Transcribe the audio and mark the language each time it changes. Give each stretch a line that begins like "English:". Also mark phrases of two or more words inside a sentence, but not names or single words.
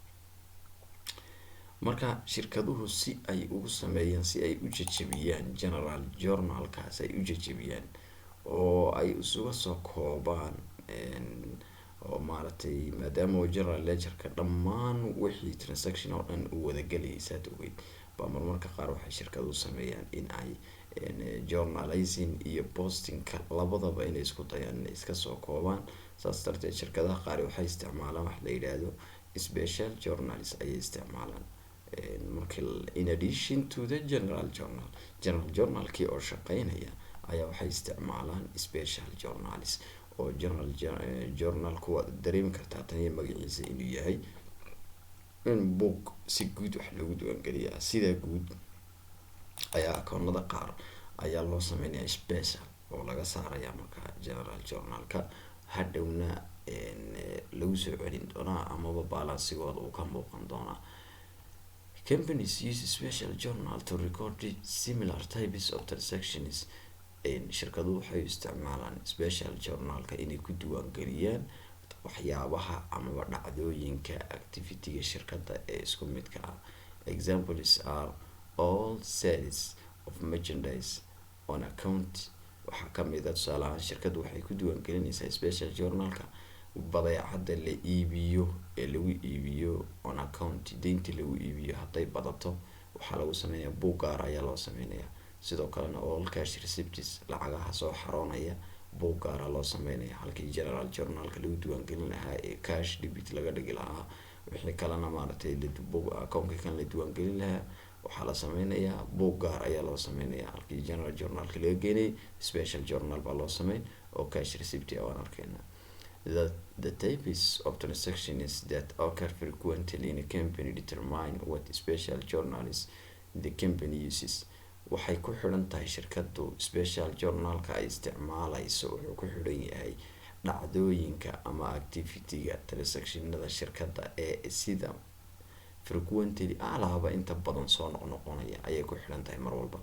Somali: marka shirkaduhu si ay ugu sameeyaan si ay u jajabiyaan
English: general journalkaas
Somali: ay u jajabiyaan oo ay isuga soo koobaan oo maaragtay maadaama
English: general ledgerka
Somali: dhammaan wixii transaction oo dhan u wada galaysaad ogeyd baa marmarka qaar waxay shirkaduhu sameeyaan in ay journalizing iyo postingka labadaba inay isku dayaan inay iska soo koobaan. saas darteed shirkadaha qaar waxay isticmaalaan wax la yidhaahdo
English: special journals
Somali: ayay isticmaalaan markii
English: in addition to the general journalkii
Somali: oo shaqeynaya ayaa waxay isticmaalaan
English: special journals
Somali: oo
English: general journalku
Somali: waad dareemi kartaa tan iyo magaciisa inuu yahay
English: in book
Somali: si guud wax lagu diiwaangeliyaa. sida guud ayaa akoonada qaar ayaa loo sameynaya special oo laga saaraya marka
English: general journalka
Somali: hadhowna lagu soo celin doonaa amaba balansigooda uu ka muuqan doonaa.
English: Companies use special journal to record similar types of transactions.
Somali: shirkaduhu waxay isticmaalaan
English: special journalka
Somali: inay ku diiwaangeliyaan waxyaabaha amaba dhacdooyinka activity-ga shirkada ee isku midka ah.
English: Examples are all sales of merchandise on account.
Somali: waxaa kamid ah tusaale ahaan shirkadu waxay ku diiwaangelinaysaa
English: special journalka
Somali: badeecada la iibiyo ee lagu iibiyo
English: on account.
Somali: deynta lagu iibiyo hadday badato waxaa lagu sameeyaa buug gaar ayaa loo sameynaya. sidoo kalena
English: all cash receipts
Somali: lacagaha soo xaroonaya buug gaara loo sameynaya halkii
English: general journalka
Somali: lagu diiwaangelin lahaa ee
English: cash debit
Somali: laga dhigi lahaa. wixii kalena maaragtay akoonka kan la diiwaangelin lahaa waxaa la sameynayaa buug gaar ayaa loo sameynaya halkii
English: general journalka
Somali: laga geenay
English: special journal
Somali: baa loo sameyn oo
English: cash receipt
Somali: aan arkeyna.
English: The types of transactions that occur frequently in a company determine what special journals the company uses.
Somali: waxay ku xidhan tahay shirkadu
English: special journalka
Somali: ay isticmaalayso wuxuu ku xidhan yahay dhacdooyinka ama activity-ga transactionada shirkada ee sida frequently alaaba inta badan soo noqnoqonaya ayay ku xidhan tahay mar walba.